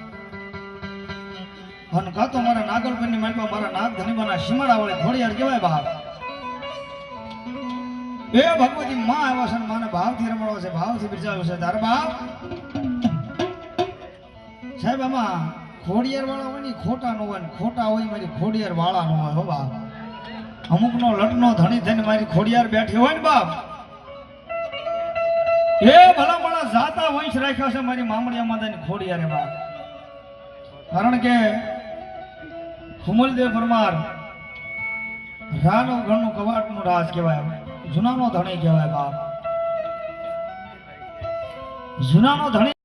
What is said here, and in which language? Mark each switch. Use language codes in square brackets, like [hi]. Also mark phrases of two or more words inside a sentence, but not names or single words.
[gu] અન કા તો મારા નાગલપની માલપા મારા નાગ ધનીબાના સીમાડા વાલે ખોડિયાર કેવાય બાપ એ ભગવતી માં આવા છે માને ભાવ થી રમડો છે ભાવ થી બિરજાવે છે તાર બાપ સાહેબ આમા ખોડિયાર વાલા હોય ની ખોટા નો હોય ખોટા હોય મારી ખોડિયાર વાલા નો હોય હો બાપ અમુક નો લટનો ધણી થઈને મારી ખોડિયાર બૈઠી હોય ને બાપ એ ભલા ભલા જાતા વંશ રાખ્યા છે મારી મામડિયા માતાની ખોડિયારે બાપ કારણ કે હુમલદેવ પરમાર રાનો ગણનુ કવાટનુ રાજ કહેવાય જૂનાનો ધણી કહેવાય બાપ જૂનાનો ધણી कहेवाय बाप जूनानो धणी